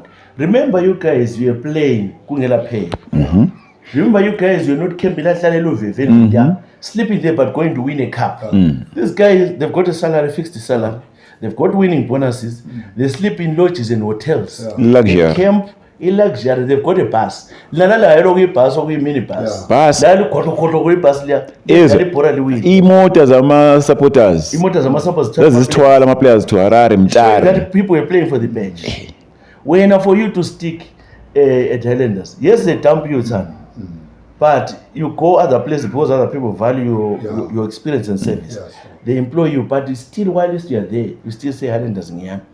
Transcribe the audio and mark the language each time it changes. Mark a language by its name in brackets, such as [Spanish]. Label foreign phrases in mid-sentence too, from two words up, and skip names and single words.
[English] Remember, you guys, you are playing Kungela Pay. Remember, you guys, you're not camping sleeping there but going to win a cup. These guys, they've got a salary, fixed salary. They've got winning bonuses. They sleep in lodges and hotels. Luxury. They camp in luxury. They've got a bus. Bus or minibus. Bus. [North Ndebele] Imoto zama-supporters. Zazisithwala ama-players to Harare, Mtshari. [English] That people are playing for the bench. When for you to stick at Highlanders, yes, they dump you, son. But you go other places because other people value your experience and service. They employ you, but still, while you are there, you still say Highlanders in here.